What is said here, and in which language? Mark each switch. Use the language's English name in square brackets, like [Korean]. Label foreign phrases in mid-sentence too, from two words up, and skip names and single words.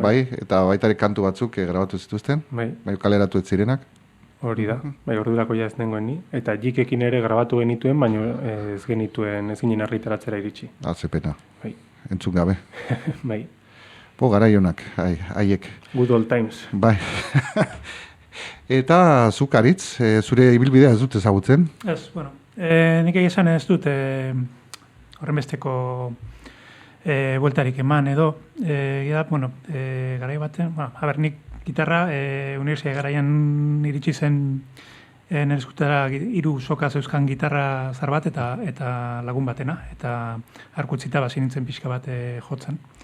[Basque] Bai, eta baitare kantu batzuk grabatu zituzten. Bai, kaleratu ez zirenak. Hori da, ordurako ez nengoen ni. Eta Jikekin ere grabatu genituen, baina ez ginen argitaratzera iritsi. Zepena. Bai. Entzun gabe. Bai. Garaionak, haiek. [English] Good old times. [Basque] Bai. Eta zuk Aritz, zure ibilbidea ez dut ezagutzen? Ez, nik esan ez dut horrenbesteko bueltarik eman edo, garai baten, nik gitarra, unibertsitate garaian iritsi zen nire eskutara 3 soka zeuzkan gitarra zar bat eta lagun batena, eta arkutzita basi nintzen pixka bat jotzen.